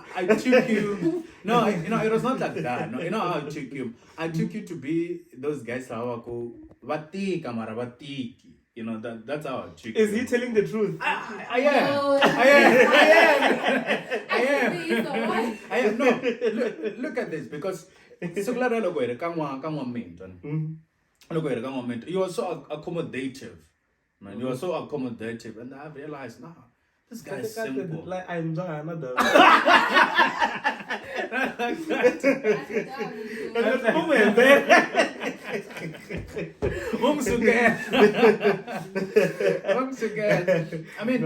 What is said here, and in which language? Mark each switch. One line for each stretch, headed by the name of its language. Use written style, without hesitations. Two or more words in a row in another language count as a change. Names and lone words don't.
English: I took you. No, it was not like that. No, how I took you. I took you to be those guys who batiki. That's how I took you. Is he telling the truth? I am. No, look at this, because Sekulara
Tsonga: loko hi ri ka n'wamintwa. Loko hi ri ka n'wamintwa,
English: you are so accommodative. Man, you are so accommodative, and I realized, nah, this guy is simple. Like I'm another. Once again. I mean,